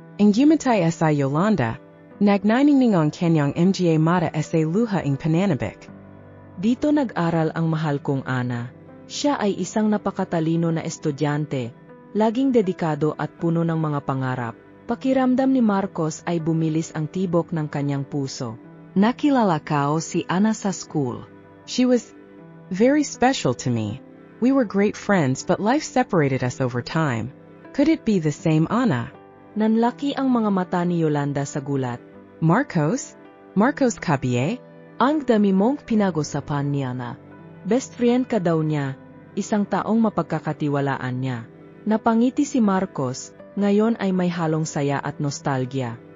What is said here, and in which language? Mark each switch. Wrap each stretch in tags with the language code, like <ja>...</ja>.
<tl>Ang Gumatay sa Yolanda, nagniningning ang kanyang mga mata sa luha ng pananabik. Dito nag-aral ang mahal kong Ana. Siya ay isang napakatalino na estudyante, laging dedikado at puno ng mga pangarap. Pakiramdam ni Marcos ay bumilis ang tibok ng kanyang puso. Nakilala ko si Ana sa school.</tl> <en>She was very special to me. We were great friends but life separated us over time. Could it be the same Ana?</en> <tl>Nanlaki ang mga mata ni Yolanda sa gulat. Marcos? Marcos Cabie? Ang dami mong pinag-usapan ni Ana. Best friend ka daw niya, isang taong mapagkakatiwalaan niya. Napangiti si Marcos, ngayon ay may halong saya at nostalgia.</tl>